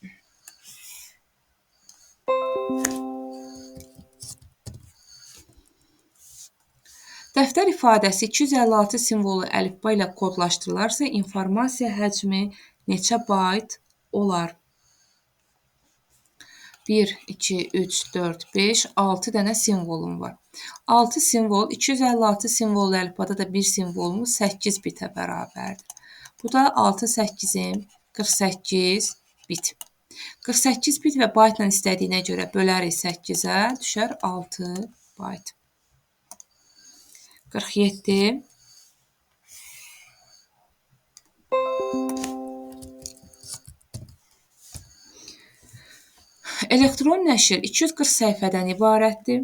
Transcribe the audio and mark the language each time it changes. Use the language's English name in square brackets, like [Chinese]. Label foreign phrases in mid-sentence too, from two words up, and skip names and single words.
[Azerbaijani] Dəftər ifadəsi 256 simvolu əlifba ilə kodlaşdırılarsa, informasiya həcmi neçə bayt olar? 1, 2, 3, 4, 5, 6 dənə simvolum var. 6 simvol, 256 simvolu əlifbada da bir simvolumuz 8 bitə bərabərdir. Bu da 6, 8-im 48 bit. 48 bit və baytla istədiyinə görə bölərik 8-ə, düşər 6 bayt. 47. Elektron nəşr 240 səhifədən ibarətdir.